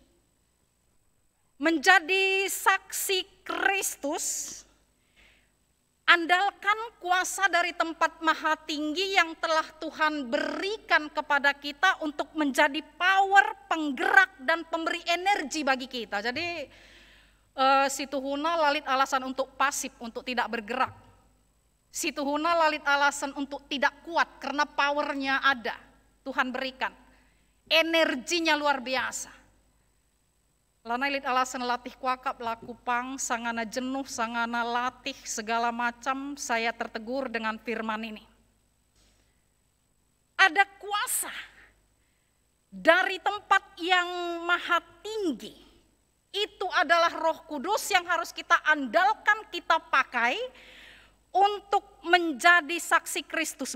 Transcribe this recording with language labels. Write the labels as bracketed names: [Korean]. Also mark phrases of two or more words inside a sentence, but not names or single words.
[Indonesian] Menjadi saksi Kristus, andalkan kuasa dari tempat maha tinggi yang telah Tuhan berikan kepada kita untuk menjadi power, penggerak, dan pemberi energi bagi kita. Jadi [Batak Karo] si tuhuna lalit alasan [Indonesian] untuk pasif, untuk tidak bergerak. [Batak Karo] Si tuhuna lalit alasan [Indonesian] untuk tidak kuat karena powernya ada, Tuhan berikan. Energinya luar biasa. [Batak Karo] Lana ilit alasan latih kuakap laku pang, sangana jenuh, sangana latih, [Indonesian] segala macam saya tertegur dengan firman ini. Ada kuasa dari tempat yang maha tinggi. Itu adalah Roh Kudus yang harus kita andalkan, kita pakai untuk menjadi saksi Kristus.